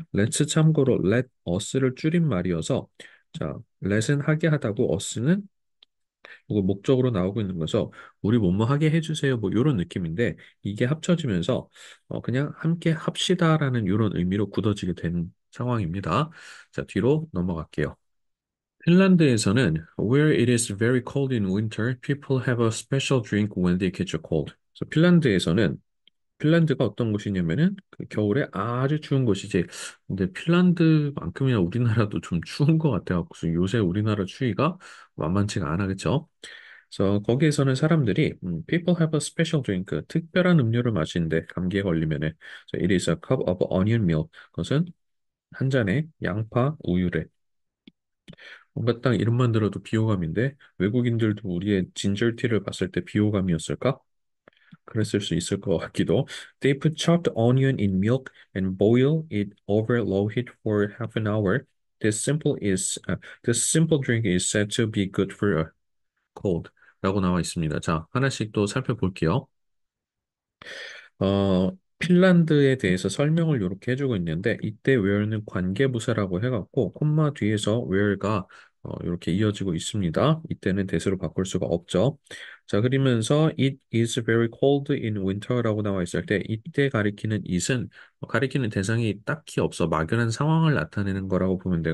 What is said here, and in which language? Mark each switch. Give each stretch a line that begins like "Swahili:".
Korean: let's 참고로 let us를 줄인 말이어서 자, let은 하게 하다고 us는 이거 목적으로 나오고 있는 거서 우리 뭐뭐 하게 해주세요 뭐 이런 느낌인데 이게 합쳐지면서 그냥 함께 합시다라는 이런 의미로 굳어지게 된 상황입니다. 자, 뒤로 넘어갈게요. 핀란드에서는
English: where it is very cold in winter, people have a special drink when they catch a cold.
Korean: 그래서 핀란드가 어떤 곳이냐면은 그 겨울에 아주 추운 곳이지. 근데 핀란드만큼이나 우리나라도 좀 추운 것 같아갖고 요새 우리나라 추위가 만만치가 않아 그쵸? 그래서 거기에서는 사람들이
English: people have a special drink
Korean: 특별한 음료를 마시는데 감기에 걸리면은
English: so it is a cup of onion milk
Korean: 그것은 한 잔의 양파 우유래. 뭔가 딱 이름만 들어도 비호감인데 외국인들도 우리의 진절티를 봤을 때 비호감이었을까? 그랬을 수 있을 것 같기도.
English: They put chopped onion in milk and boil it over low heat for half an hour. This simple drink is said to be good for a cold.
Korean: 라고 나와 있습니다. 자, 하나씩 또 살펴볼게요. 핀란드에 대해서 설명을 이렇게 해주고 있는데, 이때 where는 관계부사라고 해갖고, 콤마 뒤에서 where가 이렇게 이어지고 있습니다. 이때는 대수로 바꿀 수가 없죠. 자, 그러면서
English: it is very cold in winter
Korean: 라고 나와 있을 때, 이때 가리키는 it은 가리키는 대상이 딱히 없어 막연한 상황을 나타내는 거라고 보면 돼요.